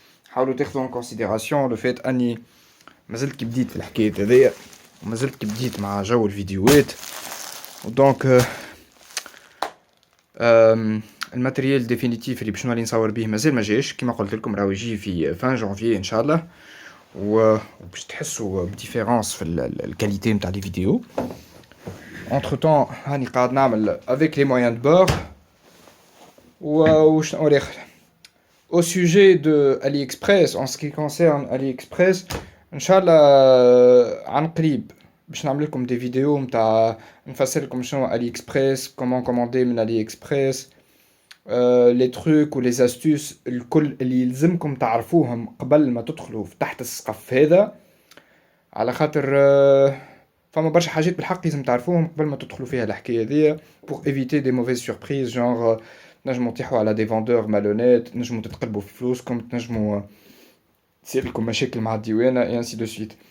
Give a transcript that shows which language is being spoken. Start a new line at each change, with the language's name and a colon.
Arabic: حاولوا تاخذوا
French: ان كونسيديراسيون لو فيت
Arabic: اني مازلت كي بديت في الحكايه هذيا ومازلت كي بديت مع جو الفيديوهات ودونك الماتريال ديفينيتيف اللي باش نولي نصور به مازال ما جاش كيما قلت لكم راهو يجي في
French: فان جانفي
Arabic: ان شاء الله وباش تحسوا بديفيرونس في الكاليتي نتاع
French: لي فيديو. entre temps
Arabic: هاني قاعد نعمل
French: avec les moyens de bord
Arabic: وش نقول اخر
French: au sujet de AliExpress. en ce qui concerne AliExpress
Arabic: ان شاء الله عن قريب باش نعمل لكم دي فيديو نتاع نفسر لكم شنو AliExpress,
French: comment commander
Arabic: من AliExpress,
French: les trucs ou les astuces
Arabic: الكل اللي يلزمكم تعرفوهم قبل ما تدخلوا تحت السقف هذا على خاطر فما برشا حاجات بالحق لازم تعرفوهم قبل ما تدخلوا فيها الحكايه هذيا
French: pour éviter des mauvaises surprises genre
Arabic: تنجموا تطيحوا على
French: دي فوندور مالونيت,
Arabic: تنجموا تتقلبوا في فلوسكم, تنجموا تصير لكم مشاكل مع الديوانه
French: et ainsi de suite.